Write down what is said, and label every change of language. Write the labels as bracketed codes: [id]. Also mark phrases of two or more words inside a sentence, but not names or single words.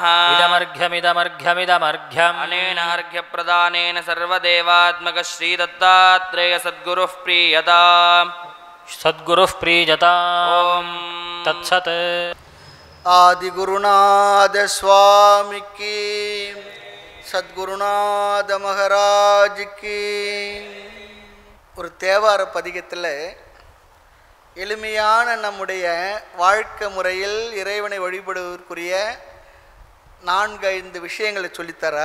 [sa] इदमर्घ्यमिदमर्घ्यमिदमर्घ्यम् अनेन अर्घ्यप्रदानेन सर्वदेवात्मक श्रीदत्तात्रेय सद्गुरुः प्रीयताम् सद्गुरुः प्रीयताम् तत्सत् [hi] आदिगुरुनाथ स्वामी की [ta] சத்குருநாத மகாராஜுக்கு. ஒரு தேவார பதிகத்தில் எளிமையான நம்முடைய வாழ்க்கை முறையில் இறைவனை வழிபடுவதற்குரிய 4-5 விஷயங்களை சொல்லித்தரார்.